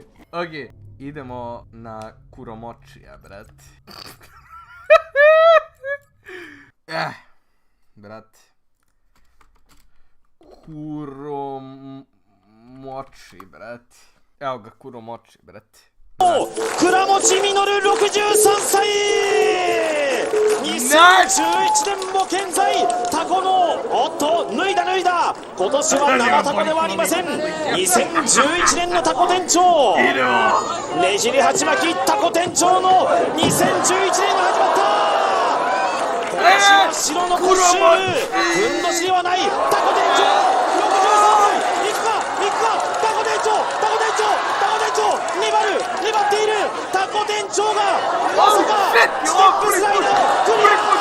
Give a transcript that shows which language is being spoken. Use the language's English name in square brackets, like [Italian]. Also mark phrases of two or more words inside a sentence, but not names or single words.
[Croatian] Ok, idemo na Kuromochija, brate. Brate. Kuromochi, brate. Evo ga, Kuromochi, brate. [Japanese] Kuramochi Minoru 63歳2011年も現在タコのおっと脱いだ今年は生タコではありません2011年のタコ店長ねじり鉢巻きタコ店長の2011年が始まった今年は白のコッシュールふんどしではないタコ店長63歳いくかタコ店長粘っているタコ店長がまさかステップスライダークリア